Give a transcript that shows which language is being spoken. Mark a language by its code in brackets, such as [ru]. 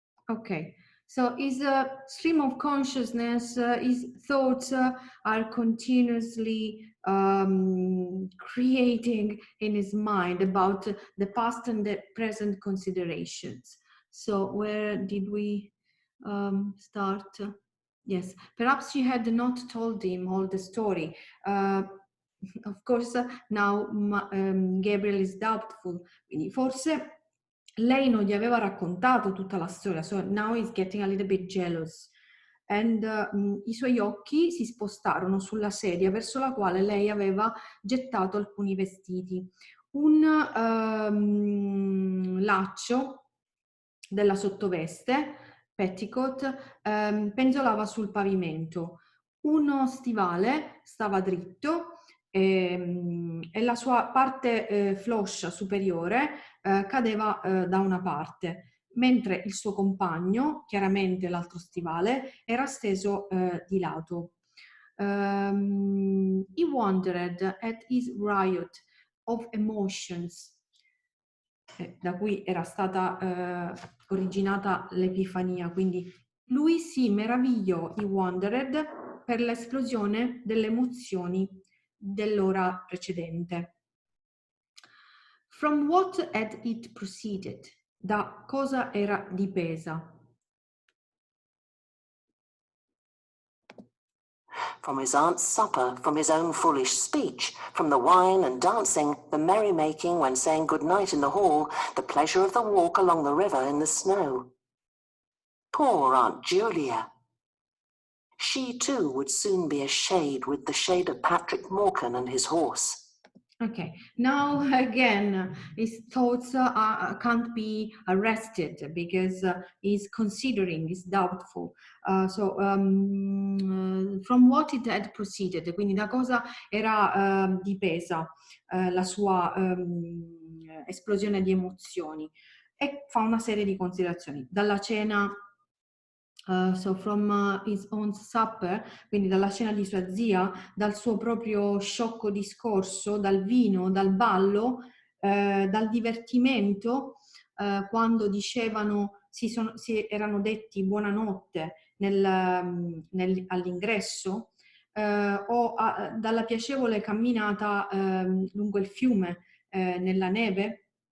[en] Okay, so his stream of consciousness, his thoughts are continuously creating in his mind about the past and the present considerations. So where did we start? Yes, perhaps she had not told him all the story. Of course, now Gabriel is doubtful. [it] Quindi forse lei non gli aveva raccontato tutta la storia, [en] so now he's getting a little bit jealous. [it] And i suoi occhi si spostarono sulla sedia verso la quale lei aveva gettato alcuni vestiti. Un laccio della sottoveste, petticoat, penzolava sul pavimento. Uno stivale stava dritto e la sua parte floscia superiore cadeva da una parte, mentre il suo compagno, chiaramente l'altro stivale, era steso di lato. [en] He wondered at his riot of emotions, [it] da cui era stata originata l'Epifania, quindi lui si meravigliò, [en] he wondered, [it] per l'esplosione delle emozioni dell'ora precedente. [en] From what had it proceeded? [it] Da cosa era dipesa? [en] From his aunt's supper, from his own foolish speech, from the wine and dancing, the merrymaking when saying good night in the hall, the pleasure of the walk along the river in the snow. Poor Aunt Julia! She too would soon be a shade with the shade of Patrick Morkan and his horse. Okay, now again, his thoughts can't be arrested because he's considering, he's doubtful. From what it had proceeded, [it] quindi da cosa era dipesa la sua esplosione di emozioni, e fa una serie di considerazioni. Dalla cena, [en] from his own supper, [it] quindi dalla cena di sua zia, dal suo proprio sciocco discorso, dal vino, dal ballo, dal divertimento, quando dicevano, si erano detti buonanotte all'ingresso, dalla piacevole camminata lungo il fiume nella neve,